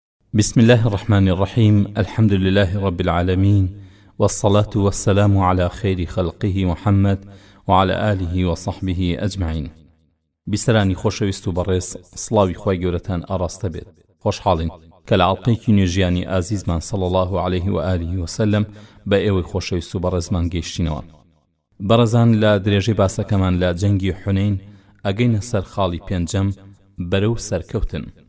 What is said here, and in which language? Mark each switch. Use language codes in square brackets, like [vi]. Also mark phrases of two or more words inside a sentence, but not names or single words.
[ar] بسم الله الرحمن الرحيم. الحمد لله رب العالمين، والصلاة والسلام على خير خلقه محمد وعلى آله وصحبه أجمعين. [ckb] بسرانی خۆشەویست و بەڕێز، سڵاوی خوای گەورەتان ئاڕاستە بێت. خۆشحاڵین کە لە عەڵقەیەکی نوێژیانی ئازیزمان [ar] صلی الله عليه و آله وسلم [ckb] بە ئێوەی خۆشەویست و بەڕێزمان گەیشتینەوە. بەڕێزان، لە درێژەی باسەکەمان لە جەنگی حونەین ئەگەینە سەر خاڵی پێنجەم بەرەو سەرکەوتن.